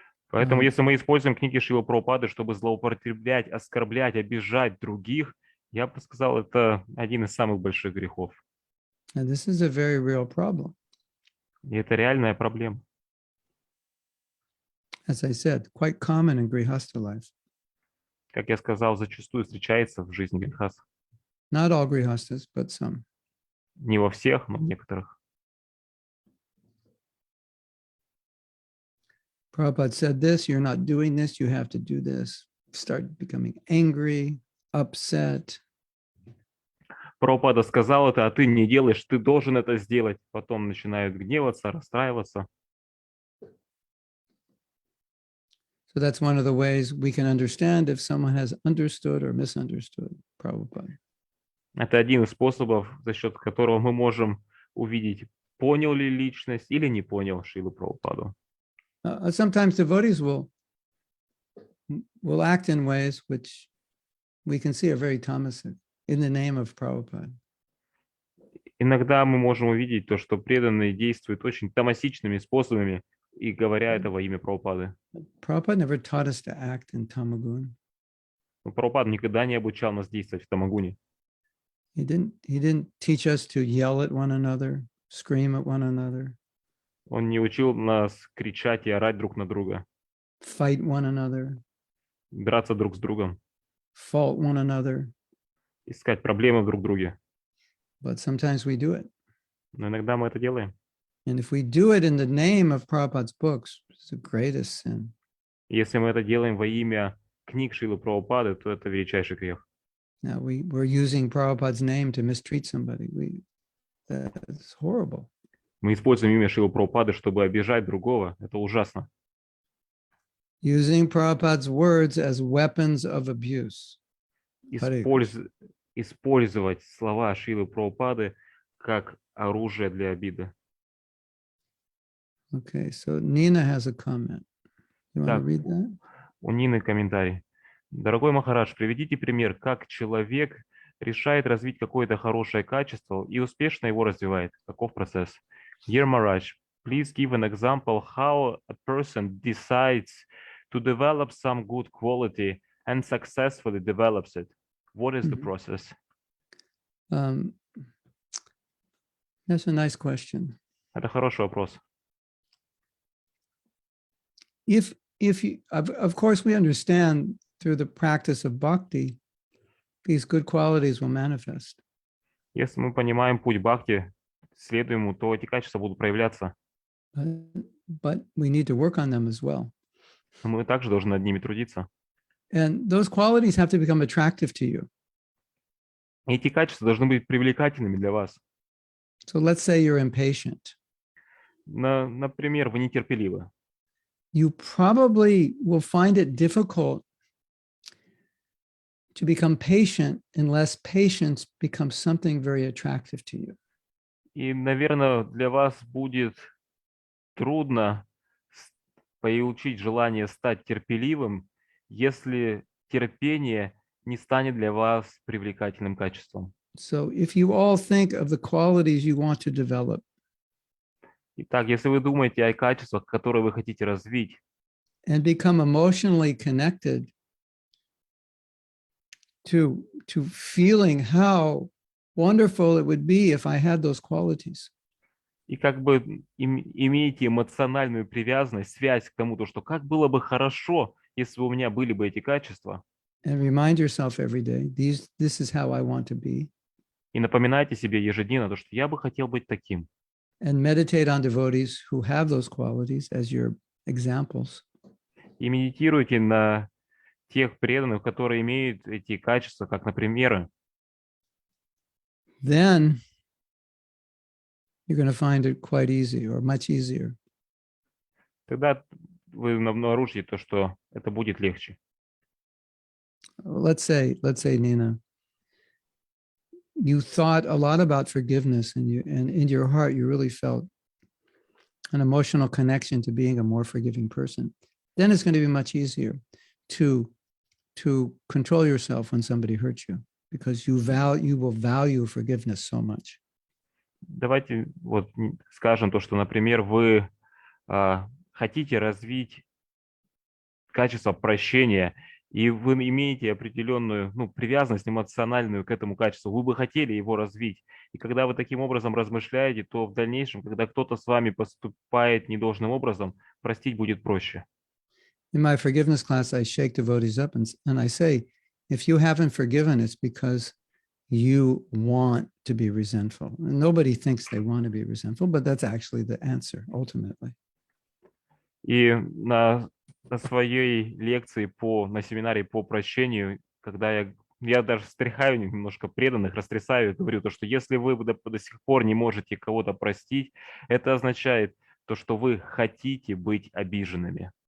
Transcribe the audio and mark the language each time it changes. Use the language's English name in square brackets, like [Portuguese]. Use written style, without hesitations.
[Russian] Поэтому, если мы используем книги Шрилы Прабхупады, чтобы злоупотреблять, оскорблять, обижать других, я бы сказал, это один из самых больших грехов. [English] And this is a very real problem. [Russian] И это реальная проблема. [English] As I said, quite common in Grihastha life. [Russian] Как я сказал, зачастую встречается в жизни грехас. [English] Not all Grihasthas, but some. [Russian] Не во всех, но в некоторых. [English] Prabhupada said this, you're not doing this, you have to do this. Start becoming angry, upset. [Russian] Прабхупада сказал это, а ты не делаешь, ты должен это сделать. Потом начинают гневаться, расстраиваться. [English] So that's one of the ways we can understand if someone has understood or misunderstood Prabhupada. [Russian] Это один из способов, за счет которого мы можем увидеть, понял ли личность или не понял Шрилу Прабхупаду. [English] Sometimes devotees will act in ways which we can see are very tamasic in the name of Prabhupada. [Russian] Иногда мы можем увидеть то, что преданные действуют очень тамасичными способами и говоря это во имя Прабхупады. [English] Prabhupada never taught us to act in tamagun. [Russian] Но Прабхупада никогда не обучал нас действовать в тамагуне. [English] He didn't teach us to yell at one another, scream at one another, [Russian] Он не учил нас кричать и орать друг на друга, [English] fight one another, [Russian] драться друг с другом, [English] fault one another. [Russian] искать проблемы в друг друге. [English] But sometimes we do it. [Russian] Но иногда мы это делаем. [English] And if we do it in the name of Prabhupada's books, it's the greatest sin. [Russian] И если мы это делаем во имя книг Шрилы Прабхупады, то это величайший грех. [English] Now we're using Prabhupada's name to mistreat somebody. That's horrible. [Russian] Мы используем имя Шрилы Прабхупады, чтобы обижать другого. Это ужасно. [English] Using Prabhupada's words as weapons of abuse. [Russian] Использовать слова Шрилы Прабхупады как оружие для обиды. [English] Okay, so Nina has a comment. You want to [Russian] Так, [English] read that? [Russian] у Нины комментарий. Дорогой Махарадж, приведите пример, как человек решает развить какое-то хорошее качество и успешно его развивает. Каков процесс? [English] Dear Maharaj, please give an example how a person decides to develop some good quality and successfully develops it. What is the process? That's a nice question. [Russian] Это хороший вопрос. [English] If you, of course, we understand through the practice of bhakti, these good qualities will manifest. [Russian] Если мы понимаем путь бхакти, следуем ему, то эти качества будут проявляться. [English] But we need to work on them as well. [Russian] Но мы также должны над ними трудиться. [English] And those qualities have to become attractive to you. [Russian] И эти качества должны быть привлекательными для вас. [English] So let's say you're impatient. [Russian] Например, вы нетерпеливы. [English] You probably will find it difficult to become patient unless patience becomes something very attractive to you. [Russian] И, наверное, для вас будет трудно получить желание стать терпеливым, если терпение не станет для вас привлекательным качеством. [English] So if you all think of the qualities you want to develop, [Russian] Итак, если вы думаете о качествах, которые вы хотите развить, [English] and become emotionally connected to feeling how wonderful it would be if I had those qualities. [Russian] и как бы имеете эмоциональную привязанность, связь к тому, что как было бы хорошо, если бы у меня были бы эти качества, [English] And remind yourself every day, this is how I want to be. [Russian] и напоминайте себе ежедневно, что я бы хотел быть таким. [English] And meditate on devotees who have those qualities as your examples. [Russian] И медитируйте на тех преданных, которые имеют эти качества, как, например, [English] Then you're going to find it quite easy or much easier. [Russian] тогда вы обнаружите то, что это будет легче. [English] Let's say, Nina, you thought a lot about forgiveness and in your heart, you really felt an emotional connection to being a more forgiving person. Then it's going to be much easier to control yourself when somebody hurts you because you will value forgiveness so much. [Russian] Давайте вот скажем то, что, например, вы хотите развить качество прощения, и вы имеете определенную привязанность эмоциональную к этому качеству, вы бы хотели его развить. И когда вы таким образом размышляете, то в дальнейшем, когда кто-то с вами поступает недолжным образом, простить будет проще. [English] In my forgiveness class, I shake devotees up and I say, if you haven't forgiven, it's because you want to be resentful. And nobody thinks they want to be resentful, but that's actually the answer ultimately. [Russian] И на своей лекции на семинаре по прощению, когда я даже встряхаю немножко преданных, растрясаю, говорю то, что если вы до сих пор не можете кого-то простить, это означает то, что вы хотите быть обиженными.